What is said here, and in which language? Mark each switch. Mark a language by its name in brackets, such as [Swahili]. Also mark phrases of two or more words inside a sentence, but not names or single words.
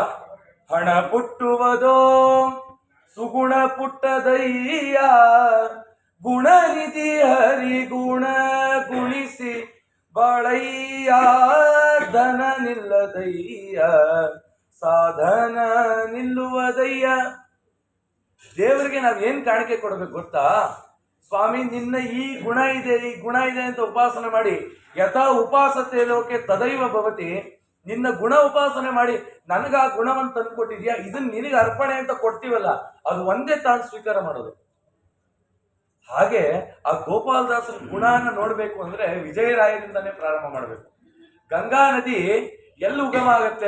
[Kannada] ಹಣ ಪುಟ್ಟುವುದೋ ಸುಗುಣ ಪುಟ್ಟದಯ್ಯ, ಗುಣನಿಧಿ ಹರಿ ಗುಣ ಗುಣಿಸಿ ಬಾಳಯ್ಯ, ಧನ ನಿಲ್ಲದಯ್ಯ ಸಾಧನ ನಿಲ್ಲುವುದಯ್ಯ. ದೇವರಿಗೆ ನಾವ್ ಏನ್ ಕಾಣಿಕೆ ಕೊಡ್ಬೇಕು ಗೊತ್ತಾ? ಸ್ವಾಮಿ ನಿನ್ನ ಈ ಗುಣ ಇದೆ, ಈ ಗುಣ ಇದೆ ಅಂತ ಉಪಾಸನೆ ಮಾಡಿ, [Sanskrit] ಯಥಾ ಉಪಾಸತೆ ಲೋಕೆ ತದೈವ ಭವತಿ. [Kannada] ನಿನ್ನ ಗುಣ ಉಪಾಸನೆ ಮಾಡಿ ನನಗ ಆ ಗುಣವನ್ನು ತಂದು ಕೊಟ್ಟಿದ್ಯಾ, ಇದನ್ನ ನಿನಗೆ ಅರ್ಪಣೆ ಅಂತ ಕೊಡ್ತೀವಲ್ಲ, ಅದು ಒಂದೇ ತಾನು ಸ್ವೀಕಾರ ಮಾಡೋದು. ಹಾಗೆ ಆ ಗೋಪಾಲದಾಸರ ಗುಣನ ನೋಡ್ಬೇಕು ಅಂದ್ರೆ ವಿಜಯರಾಯರಿಂದಾನೇ ಪ್ರಾರಂಭ ಮಾಡ್ಬೇಕು. ಗಂಗಾ ನದಿ ಎಲ್ಲಿ ಉಗಮ ಆಗತ್ತೆ?